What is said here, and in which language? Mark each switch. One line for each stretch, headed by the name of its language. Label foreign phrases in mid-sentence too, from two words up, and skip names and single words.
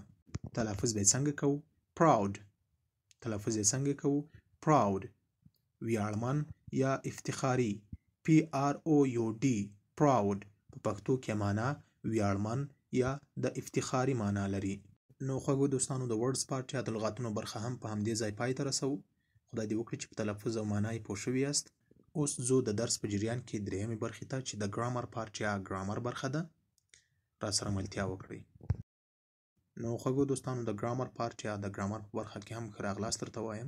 Pashto: تلفظ به څنګه کوو؟ proud تلفظ یې څنګه کوو؟ proud ویاړمن یا افتخاري. PROUD proud په پښتو کې معنا ویاړمن یا د افتخاري معنا لري. نو خوږو دوستانو، د
English: words part
Pashto: یا د لغاتونو برخه هم په همدې ځای پای ته رسوو. خدای دې وکړي چې په تلفظ او معنا یې پوه شوي یاست. اوس ځو د درس په جریان کې درېیمې برخې ته چې د
English: grammar part
Pashto: یا ګرامر برخه ده. راسره ملتیا وکړئ. نو خوږو دوستانو، د
English: grammar part
Pashto: یا د ګرامر په برخه کې هم ښه راغلاست درته وایم.